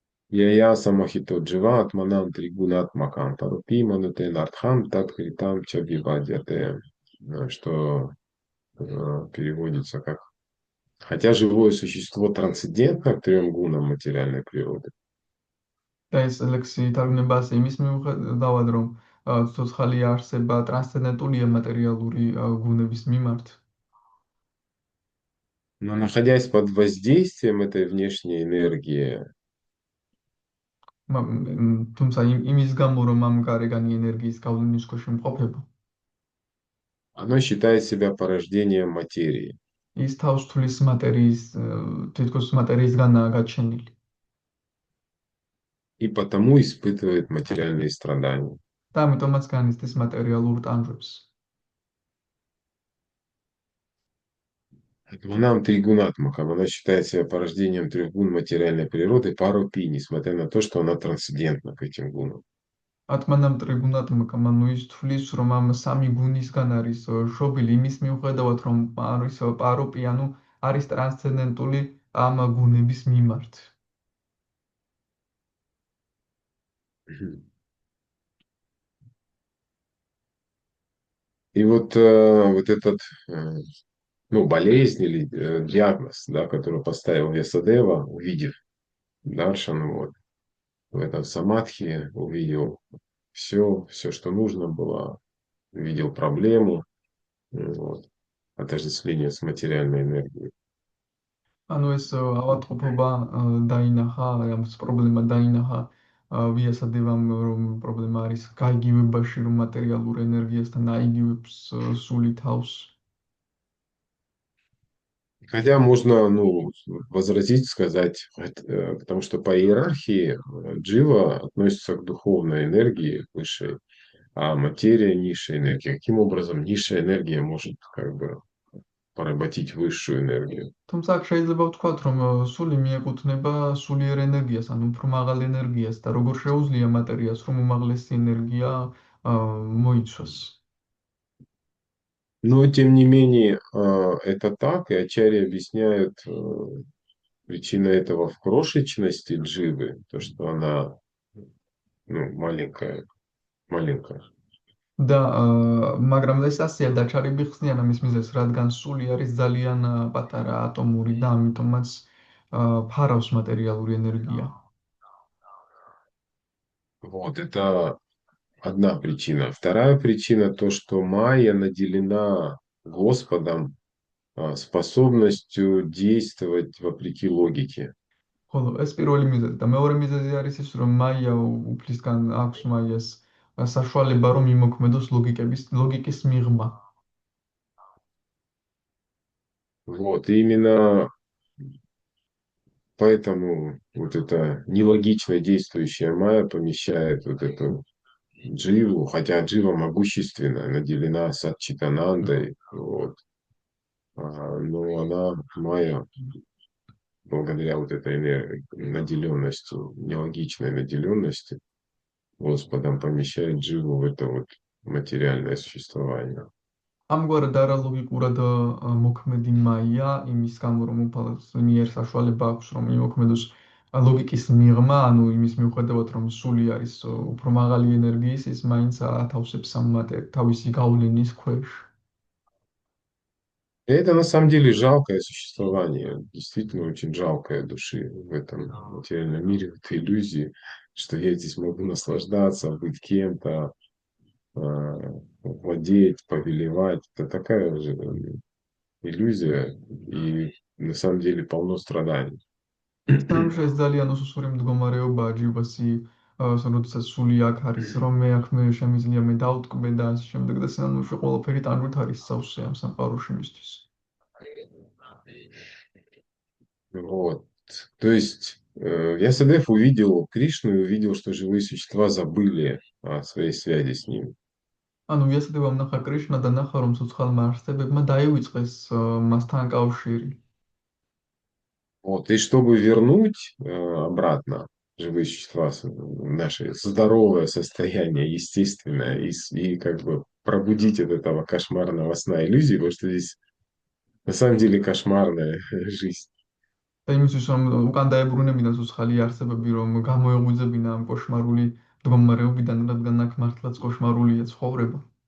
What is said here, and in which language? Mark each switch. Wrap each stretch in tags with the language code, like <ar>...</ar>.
<sa>Я самохито джива атманам тригунат макам парупи манутен артхам так критам чабивадяте,</sa> <ru>что переводится как хотя живое существо трансцендентно к трем гунам материальной природы.</ru> <ka>და ეს ლექსი თარგმნება ასე იმის მიუხედავად, რომ ცოცხალი არსება ტრანსცენდენტულია მატერიალური გუნების მიმართ.</ka> <ru>Но находясь под воздействием этой внешней энергии,</ru> <ka>თუმცა იმის გამო, რომ ამ გარეგანი ენერგიის გავლენის ქვეშ იმყოფება,</ka> <ru>оно считает себя порождением материи.</ru> <ka>ის თავს თვლის მატერიის, თითქოს მატერიისგანაა გაჩენილი.</ka> <ru>И потому испытывает материальные страдания.</ru> <ka>და ამიტომაც განიცდის მატერიალურ ტანჯვებს.</ka> <sa>Атманам тригунат макам,</sa> <ru>она считает себя порождением трех гун материальной природы парупи, несмотря на то, что она трансцендентна к этим гунам.</ru> <sa>ატმანამ ტრიბუნატ</sa> <ka>მაკამანუ ის თვლის, რომ ამ სამი გუნისგან არის შობილი იმის მიუხედავად, რომ არის პაროპი, ანუ არის ტრანსცენდენტული ამ გუნების მიმართ.</ka> <ru>И вот этот ну, болезнь или диагноз, да, который поставил Весадева, увидев Даршан, вот, в этом самадхи, увидел все, что нужно было, увидел проблему, вот, отождествление с материальной энергией.</ru> <ka>ანუ ეს ავადმყოფობა დაინახა, ამ პრობლემა დაინახა ვიასადევამ, რომ პრობლემა არის გაიგივებაში, რომ მატერიალურ ენერგიასთან აიგივებს სული თავს.</ka> <ru>Хотя можно, ну, возразить, сказать, потому что по иерархии джива относится к духовной энергии высшей, а материя низшей энергии. Каким образом низшая энергия может как бы поработить высшую энергию?</ru> <ka>თუმცა აქ შეიძლება ვთქვათ, რომ სული მიეკუთვნება სულიერ ენერგიას, ანუ უფრო მაღალ ენერგიას და როგორ შეუძლია მატერიას, რომ უმაღლესი ენერგია მოიცვას.</ka> <ru>Но, тем не менее, это так, и ачарьи объясняют причину этого в крошечности дживы, то, что она ну, маленькая, маленькая.</ru> <ka>და მაგრამ ეს ასეა დაჩარები ხსნიან ამის მიზეზს, რადგან სული არის ძალიან პატარა ატომური და ამიტომაც ფარავს მატერიალური ენერგია.</ka> <ru>Вот, это одна причина. Вторая причина то, что Майя наделена Господом способностью действовать вопреки логике.</ru> <ka>ხოლო ეს პირველი მიზეზი და მეორე მიზეზი არის ის, რომ მაია უფლისგან აქვს მაიას საშუალება, რომ იმოქმედოს ლოგიკის მიღმა.</ka> <ru>Вот, и именно поэтому вот эта нелогично действующая Майя помещает вот эту Дживу, хотя Джива могущественная, наделена Сатчитанандой, вот, но она, Майя, благодаря вот этой наделенности, нелогичной наделенности, Господом помещает Дживу в это вот материальное существование.</ru> <ka>ამგვარად არალოგიკურად მოქმედი მაია იმის გამო, რომ უფალს მიერ საშუალება აქვს, რომ იმოქმედოს ლოგიკის მიღმა, ანუ იმის მიუხედავად, რომ სული არის უფრო მაღალი ენერგიის, ის მაინც ათავსებს ამ თავისი გავლენის ქვეშ.</ka> <ru>И это на самом деле жалкое существование, действительно очень жалкое души в этом материальном мире, в этой иллюзии, что я здесь могу наслаждаться, быть кем-то. владеть, повелевать. Это такая же иллюзия и на самом деле полно страданий.</ru> <ka>სამში ეს ძალიან უსუსური მდგომარეობაა ჯიბასი, როდესაც სული აქ არის, რომ მე აქ მე შემიძლია მე დავტკბე და ასე შემდეგ და სინამდვილეში ყველაფერი ტანჯვით არის სავსე ამ სამყაროში მისთვის.</ka> <ru>Вот. То есть Вьясадев увидел Кришну и увидел, что живые существа забыли о своей связи с ним.</ru> <ka>ანუ ვიასადებამ ნახა კრიშნა და ნახა რომ ცოცხალმა არსებებმა დაივიწყეს მასთან კავშირი.</ka> <ru>Вот. И чтобы вернуть обратно живые существа в наше здоровое состояние, естественное, и как бы пробудить от этого кошмарного сна иллюзии, потому что здесь на самом деле кошмарная жизнь.</ru> <ka>და იმისთვის რომ უკან დაებრუნებინა ცოცხალი არსებები, რომ გამოეღვიძებინა ამ კოშმარული მდგომარეობიდან, რადგან აქ მართლაც кошмарულია ცხოვრება.</ka>